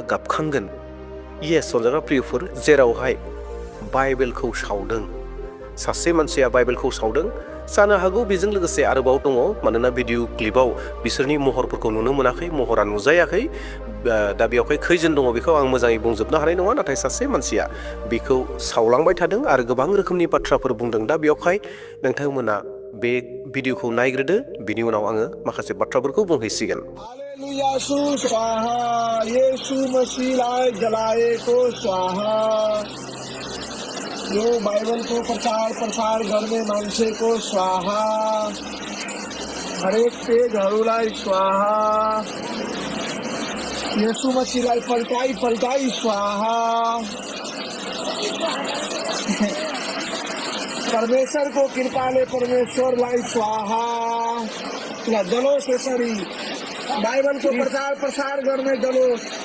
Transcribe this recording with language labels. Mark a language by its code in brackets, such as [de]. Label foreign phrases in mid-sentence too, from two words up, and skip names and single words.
[brx] गाबखांगोन येस अनजाग्रा प्रियफोर जेरावहाय बाइबेलखौ सावदों सासे मानसिया बाइबेलखौ सावदों जानो हागौ बेजों लोगोसे आरोबाव दङ मानोना भिडिअ क्लिपाव बिसोरनि महरफोरखौ नुनो मोनाखै महरा नुजायाखै दा बेयावहाय खैजोन दङ बेखौ आं मोजाङै बुंजोबनो हानाय नङा नाथाय सासे मानसिया बेखौ सावलांबाय थादों आरो गोबां रोखोमनि बाथ्राफोर बुंदों दा बेयावहाय नोंथांमोना बे भिडिअखौ नायग्रोदो बिनि उनाव आङो माखासे बाथ्राफोरखौ बुंहैसिगोन [ne] यो बाइबल को प्रसार गर्ने मान्छेको स्वाहा हरेक पेजहरूलाई स्वाहा येशू मसीहलाई पल्टाई स्वाहा परमेश्वरको कृपाले परमेश्वरलाई स्वाहा जलोस् यसरी बाइबलको प्रसार गर्ने जलोस्